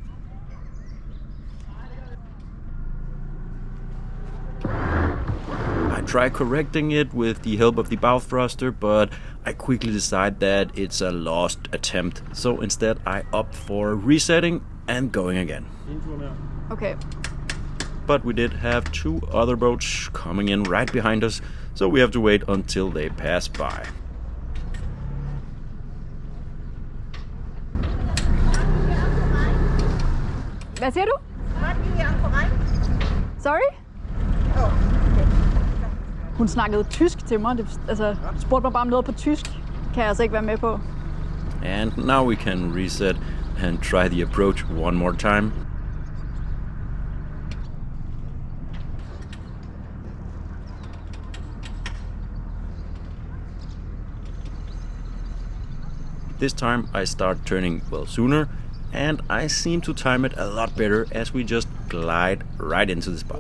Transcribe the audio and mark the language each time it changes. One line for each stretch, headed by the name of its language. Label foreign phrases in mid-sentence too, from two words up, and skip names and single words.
English: I try correcting it with the help of the bow thruster, but I quickly decide that it's a lost attempt. So instead I opt for resetting and going again. Okay. But we did have two other boats coming in right behind us, so we have to wait until they pass by.
Danish: Hvad siger du?
English: Sorry?
Danish: Hun snakkede tysk til mig. Altså, spurgte mig bare om noget på tysk. Kan jeg altså ikke være med på.
English: And now we can reset and try the approach one more time. This time I start turning well sooner, and I seem to time it a lot better as we just glide right into the spot.